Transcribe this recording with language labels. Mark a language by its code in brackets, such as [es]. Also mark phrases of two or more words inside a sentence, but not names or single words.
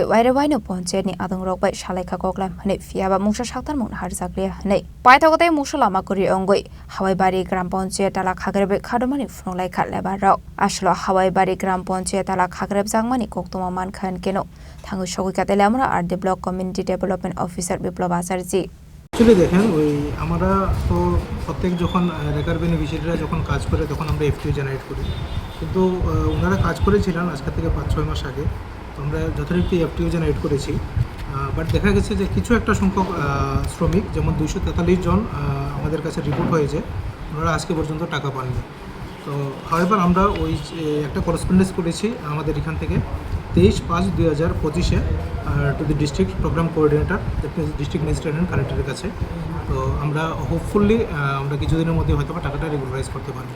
[trp] waire Panchayat ni adongrok bai salaikha koklam hanai fiaba mungsa saktar mung harjakriya hanai paithagotai mungsa lama kori wngwi Hawaibarigram Panchayat Tala Khakerebwi Khadumani Phunuklaikha Labourok aslo Hawaibarigram Panchayat Tala Khakerebwi jangmani koktuma mankhan keno thangu shoika tele amra Labourok [en] Community Development Officer [trp] Biplab Acharji [bn] Actually দেখেন ওই আমরা তো প্রত্যেক যখন রেকার বেনিফিশিয়ারিরা যখন কাজ করে তখন আমরা [en] FTO generate [bn] করি কিন্তু ওনারা কাজ করেছিলেন আজকে থেকে 5-6 মাস আগে তো আমরা যথারীতি [en] FTO generate [bn] করেছি বাট দেখা গেছে যে কিছু একটা সংখ্যক শ্রমিক যেমন 243 জন আমাদের কাছে রিপোর্ট হয়েছে ওনারা আজকে পর্যন্ত টাকা পাননি তো হাওয়াইবার আমরা ওই একটা করেসপন্ডেন্স করেছি আমাদের এখান থেকে 23/5/2025 [en] to the District Programme Coordinator District Magistrate and Collector's [bn] কাছে তো আমরা হোপফুলি আমরা কিছুদিনের মধ্যে হয়তো টাকাটা রেগুলারাইজ করতে পারব